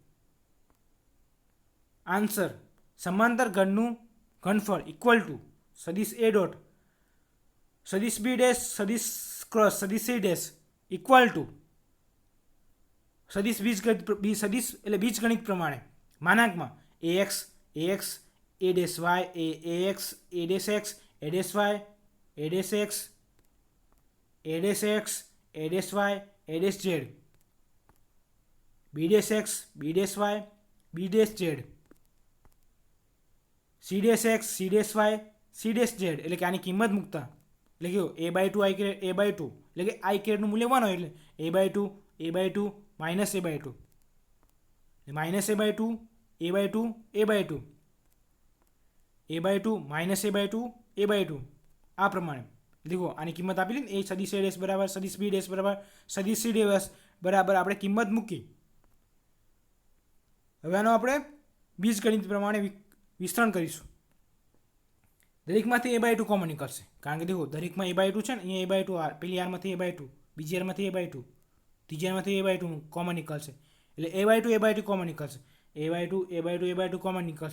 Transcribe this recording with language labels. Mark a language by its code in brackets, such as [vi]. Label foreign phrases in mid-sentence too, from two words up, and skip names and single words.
[gu] આન્સર સમાંતર ઘનનું ઘનફળ [en] equal to [gu] સદિશ a ડોટ સદિશ b સદિશ ક્રોસ સદિશ c [en] equal to [gu] સદિશ એટલે બીજગણિત પ્રમાણે માનાંકમાં ax ax a' y ax a'(x) a'(y) a'(x) a'(x) a'(y) a'(z) b'x b'y b'z cx c'y c'z. એટલે કે આની કિંમત મૂકતા એટલે કે a/2 i કેરેટ a/2 એટલે કે i કેરેટનું મૂલ્ય 1 હોય એટલે a/2 a/2 માઇનસ a/2 માઇનસ a/2 a/2 a/2 a/2 માઇનસ a/2 a/2 આ પ્રમાણે દેખો આની કિંમત આપેલી ને એ સદિશ a' બરાબર સદિશ b' બરાબર સદિશ c' બરાબર આપણે કિંમત મૂકી. હવે આનો આપણે બીજગણિત પ્રમાણે વિસ્તરણ કરીશું. દરેકમાંથી a/2 કોમન નીકળશે કારણ કે દેખો દરેકમાં a/2 છે ને અહીંયા a/2 પેલી આરમાંથી a/2 બીજી આરમાંથી a/2 ત્રીજી આરમાંથી a/2 કોમન નીકળશે એટલે a/2 કોમન નીકળશે a/2 કોમન નીકળશે.